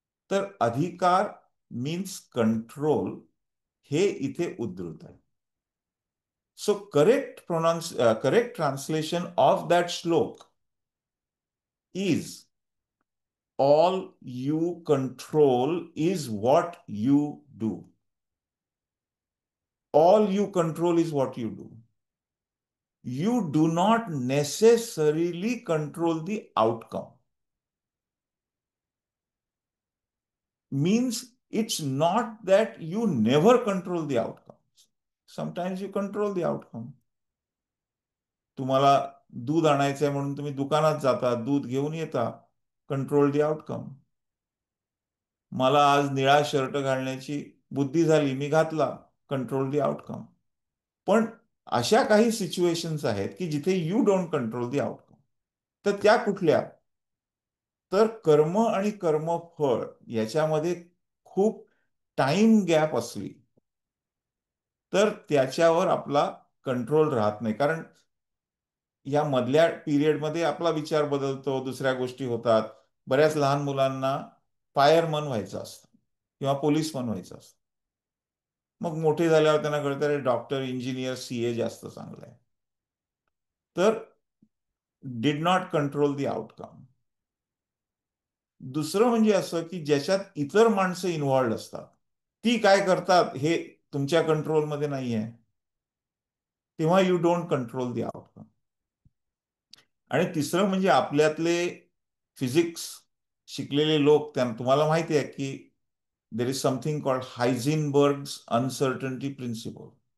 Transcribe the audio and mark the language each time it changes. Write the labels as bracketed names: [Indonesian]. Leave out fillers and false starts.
[Marathi] तर अधिकार [English] means control [Marathi] हे इथे उद्धृत आहे. [English] So correct translation of that shloka is all you control is what you do. All you control is what you do. You do not necessarily control the outcome. Means it's not that you never control the outcomes. Sometimes you control the outcome. [Marathi] तुम्हाला दूध आणायचंय म्हणून तुम्ही दुकानात जाता, दूध घेऊन येता, [English] Control the outcome. [Marathi] मला आज निळा शर्ट घालण्याची बुद्धी झाली, मी घातला, [English] Control the outcome. [Marathi] पण अशा काही सिच्युएशन्स आहेत की जिथे [English] You don't control the outcome. [Marathi] तर त्या कुठल्या? तर कर्म आणि कर्मफळ याच्यामध्ये खूप टाइम गॅप असली तर त्याच्यावर आपला कंट्रोल राहत नाही. कारण या मधल्या पिरियडमध्ये आपला विचार बदलतो, दुसऱ्या गोष्टी होतात. बऱ्याच लहान मुलांना फायरमन व्हायचं असतं किंवा पोलीसमन व्हायचं असतं. मग मोठे झाल्यावर त्यांना कळतं अरे डॉक्टर, इंजिनियर, सीए जास्त चांगलं आहे. तर [English] Did not control the outcome. [Marathi] दुसरं म्हणजे असं की ज्याच्यात इतर माणसं इन्व्हॉल्ड असतात, ती काय करतात हे तुमच्या कंट्रोलमध्ये नाही आहे, तेव्हा [English] You don't control the outcome. [Marathi] आणि तिसरं म्हणजे आपल्यातले फिजिक्स शिकलेले लोक, त्यांना तुम्हाला माहिती आहे की [English] There is something called Heisenberg's uncertainty principle.